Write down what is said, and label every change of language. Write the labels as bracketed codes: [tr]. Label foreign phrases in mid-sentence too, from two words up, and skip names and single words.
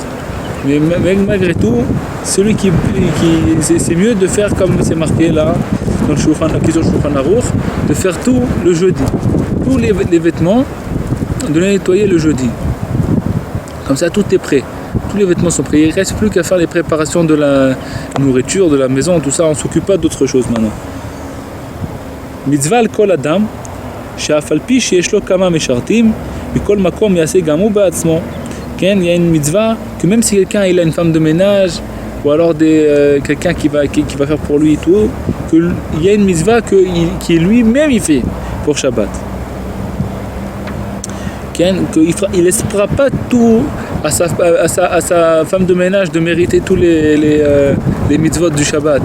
[fr] Mais malgré tout, c'est mieux de faire comme c'est marqué là, dans le Shulchan Aruch, de faire tout le jeudi. Tous les vêtements, de les nettoyer le jeudi. Comme ça, tout est prêt. Tous les vêtements sont prêts. Il ne reste plus qu'à faire les préparations de la nourriture, de la maison, tout ça. On ne s'occupe pas d'autre chose maintenant. [he] מצוה על כל אדם, שאף על פי שיש לו כמה משרתים, מכל מקום יעשה גם הוא בעצמו. [fr] Il y a une mitzvah que même si quelqu'un il a une femme de ménage ou alors quelqu'un qui va faire pour lui et tout, il y a une mitzvah qui lui-même il fait pour Shabbat. Il ne laissera pas tout à sa femme de ménage de mériter tous les mitzvot du Shabbat.